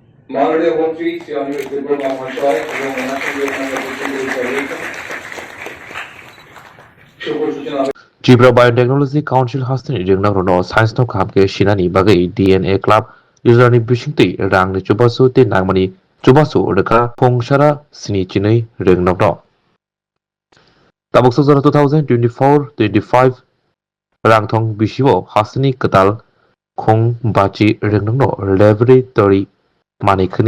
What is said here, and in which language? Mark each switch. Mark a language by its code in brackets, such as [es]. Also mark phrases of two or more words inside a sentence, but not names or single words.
[bn] মাননীয় মন্ত্রী শ্রী অনিল দেববর্মা মহাশয় এবং ওনার সঙ্গে [trp] Tripura Biotechnology Council hasni ringnagno science no khamke shinani bagai DNA Club userni bisingti rangni chubasu te nangmani chubasu reka phongsara sini chinai ringnagno tabukso 2024-25 rangthong bisibo hasni katal khong bachi ringnagno laboratory manikhani